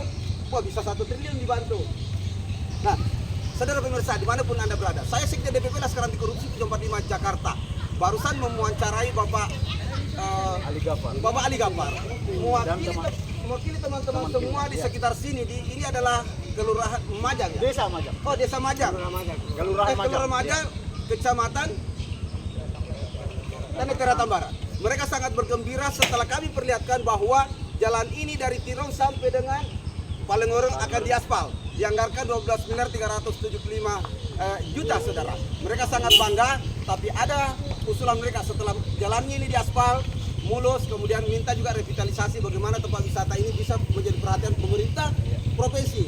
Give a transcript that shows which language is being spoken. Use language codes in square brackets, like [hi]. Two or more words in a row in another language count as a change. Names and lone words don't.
[id] Wah, bisa 1 triliun dibantu. Nah, saudara pemirsa dimanapun Anda berada, saya Sekjen DPP Laskar Anti Korupsi 745 Jakarta. Barusan memuancarai Bapak Ali Gafar. Bapak Ali Gafar, mewakili teman-teman semua di sekitar sini. Ini adalah Kelurahan Majang ya? Desa Majang. Oh, Desa Majang. Kelurahan Kelurahan Majang, Kecamatan Tanah Keratan Barat. Mereka sangat bergembira setelah kami perlihatkan bahwa jalan ini dari Tirong sampai dengan Palengoreng akan diaspal. Dianggarkan 12 miliar 375 juta saudara. Mereka sangat bangga, tapi ada usulan mereka setelah jalannya ini diaspal, mulus, kemudian minta juga revitalisasi bagaimana tempat wisata ini bisa menjadi perhatian pemerintah provinsi.